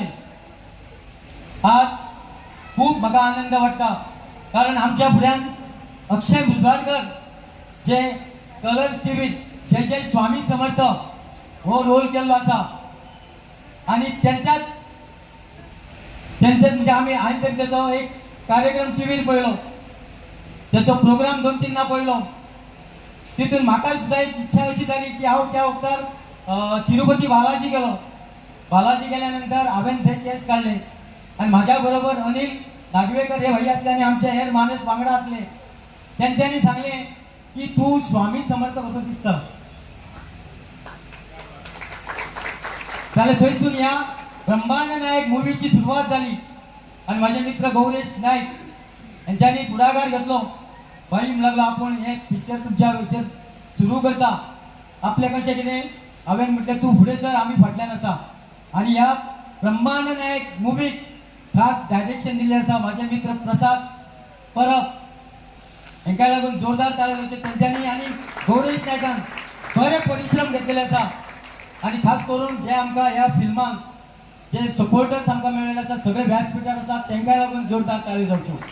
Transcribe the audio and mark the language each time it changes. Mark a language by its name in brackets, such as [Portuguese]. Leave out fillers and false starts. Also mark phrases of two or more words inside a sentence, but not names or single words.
[Marathi] आज खूप मका आनंद वाटता कारण आमच्या पुढ्यान अक्षय भुजबळकर जे कलर्स टीव्ही जे जे स्वामी समर्थ हो रोल केलो असा आणि त्यांच्यात म्हणजे आम्ही आज तरी त्याचा एक कार्यक्रम टीव्हीर पळलो, त्याचा प्रोग्राम 2-3 ना पळलो। [Konkani] तिथून म्हाका सुद्धा एक इच्छा अशी झाली की हांव त्या वक्तार तिरुपती बालाजी गेलो। [Marathi] बालाजी गेल्यानंतर हांवें ते केस काढले आणि माझ्या बरोबर अनिल नागवेकर हे भाई असले आणि आमचे हेर माणस वांगडा असले। [Konkani] त्यांच्यानी सांगले की तू स्वामी समर्थ कसो दिसता। जाल्यार थंयसून या ब्रह्मांड नायक मूवीची सुरुवात झाली आणि माझे मित्र गौरेश नाईक यांच्यानी पुढाकार घेतलो। भाई लागलो आपण हे पिक्चर तुमच्या पिक्चर सुरू करता आपले कशें कितें। हांवें म्हटलें तू फुडें सर आमी फाटल्यान आसा आणि ह्या ब्रह्मांड नायक मुवीक खास डायरेक्शन दिल्लें आसा माझे मित्र प्रसाद परब। हेंकाय लागून जोरदार ताळयो तेंच्यांनी आणि गौरेश नायकान बरे परिश्रम घेतलेले आसा आणि खास करून जे आमकां ह्या फिल्माक जे सपोर्टर्स आमकां मेळ्ळेले आसा सगळे व्यासपीठार आसा तेंकाय लागून जोरदार ताळयो जावच्यो।